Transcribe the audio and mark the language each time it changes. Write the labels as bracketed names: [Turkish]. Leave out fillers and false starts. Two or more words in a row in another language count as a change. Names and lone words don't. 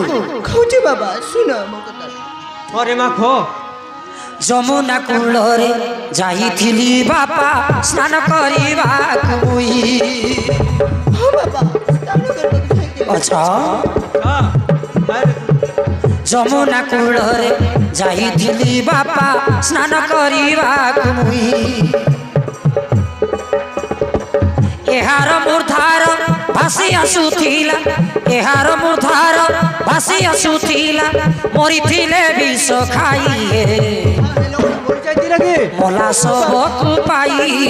[Odia] କହୁଛି ବାବା ଶୁଣ ମୋ କଥା अरे माँ खो ଯମୁନା କୂଳରେ ଯାଇଥିଲି ବାପା ସ୍ନାନ କରିବାକୁ ମୁଇଁ ହଁ ବାବା ସ୍ନାନ କରିବାକୁ ଯାଇଥିଲି अच्छा हाँ ଯମୁନା କୂଳରେ ଯାଇଥିଲି ବାପା ସ୍ନାନ କରିବାକୁ ମୁଇଁ ଏହାର ମୂର୍ଦ୍ଧାର ଭାସି ଆସୁଥିଲା ଏହାର ମୂର୍ଦ୍ଧାର ଭାସି ଆସୁଥିଲା ମରିଥିଲେ ବିଷ ଖାଇଏ ମଲା ଶବକୁ ପାଇ